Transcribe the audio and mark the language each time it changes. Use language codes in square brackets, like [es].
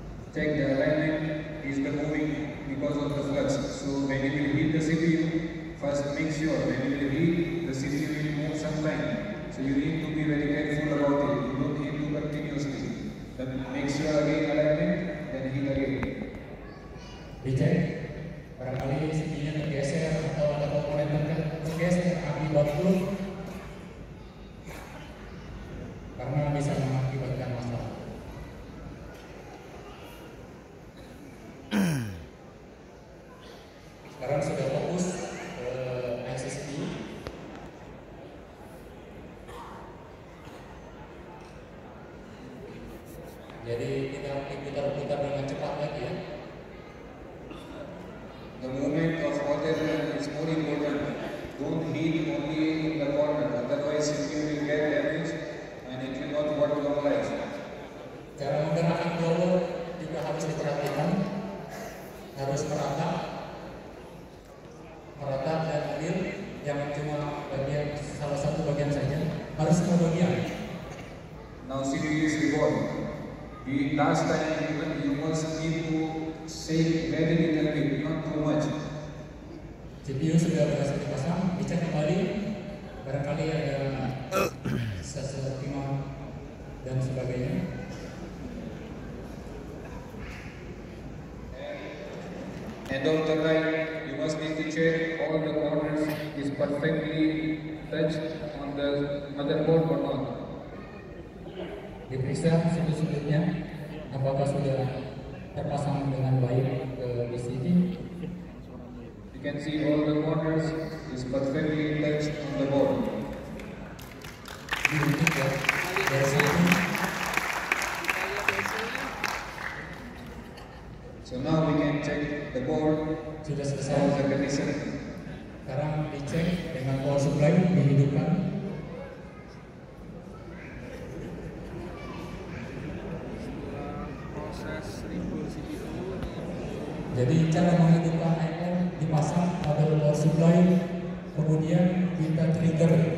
[en] Check the alignment is the moving because of the flux. So when you will heat the CPU, first make sure when you will heat, the CPU will move sometime. So you need to be very careful about it. You don't heat to continuously. Then make sure again alignment, then heat again. [id] Dicek, barangkali CPU-nya tergeser atau ada komponen tergeser akibat flux, karena bisa mengakibatkan masalah. Sekarang sudah fokus ke ICCP. Jadi kita putar-putar dengan cepat lagi ya. [en] The movement of water is more important. Don't heat only in the corner, otherwise CPU will get damaged and it will not work long life. [id] Cara menggerakkan blower juga harus diperhatikan, harus merata dan adil, jangan cuma bagian salah satu bagian saja, harus semua bagian. [en] Now CPU is revolved. The last time you must need to shake very little bit, not too much. [id] CPU sudah berhasil dipasang, dicek kembali, barangkali ada sesuatu dan sebagainya. [en] And all the time you must need to check all the corners is perfectly touched on the motherboard or not. [id] Diperiksa sudut-sudutnya apakah sudah terpasang dengan baik ke PCB. [en] You can see all the corners is perfectly touched on the board. [id] Dihitung ya dari sini. [en] So now we can check the board. [id] Sudah selesai. [en] All the condition. [id] Sekarang dicek dengan power supply dihidupkan. Proses reboot CPU. Jadi cara menghidupkan iPhone dipasang pada power supply, kemudian kita trigger.